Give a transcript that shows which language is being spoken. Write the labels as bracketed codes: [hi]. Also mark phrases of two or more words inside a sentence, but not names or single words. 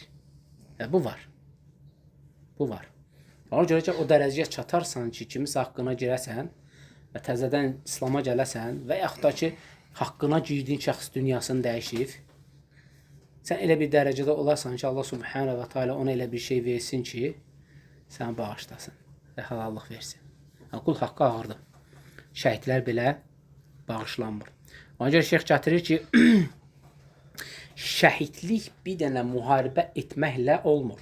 [az] Və bu var. Bu var. Ona görə ki, o dərəcəyə çatarsan ki, kimisə haqqına girəsən və təzədən İslam'a gələsən və yaxud da ki, haqqına girdiyin şəxs dünyasını dəyişib, sən elə bir dərəcədə olarsan ki, Allah [ar] سبحانه وتعالى [az] ona elə bir şey versin ki, səni bağışlasın və halallıq versin. Qul haqqı ağırdır. Şəhidlər belə bağışlanmır. Ona görə şeyx gətirir ki, şəhidlik bir dənə müharibə etməklə olmur.